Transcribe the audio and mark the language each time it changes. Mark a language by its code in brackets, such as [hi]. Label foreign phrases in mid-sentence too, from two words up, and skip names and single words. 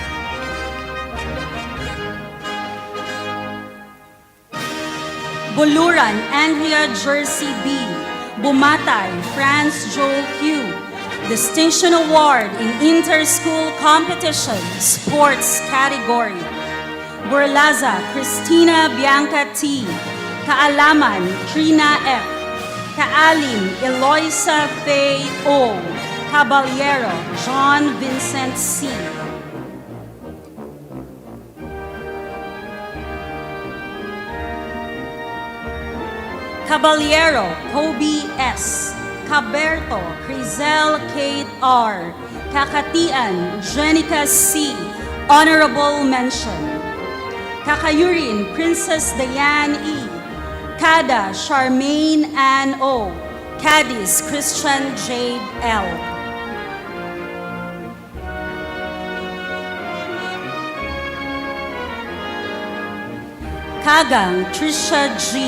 [en] Buluran Andrea Jersey B. Bumatay France Joel Q. Distinction Award in Inter-School Competition Sports Category. Borlaza Christina Bianca T. Kaalaman Trina F. Kaalim Eloisa Faye O. Caballero John Vincent C. Caballero Kobe S. Caberto Crizel Kate R. Kakatian Jenica C. Honorable Mention. Kakayurin Princess Diane E. Kada Charmaine Ann O. Cadiz Christian Jade L. Kagang Trisha G.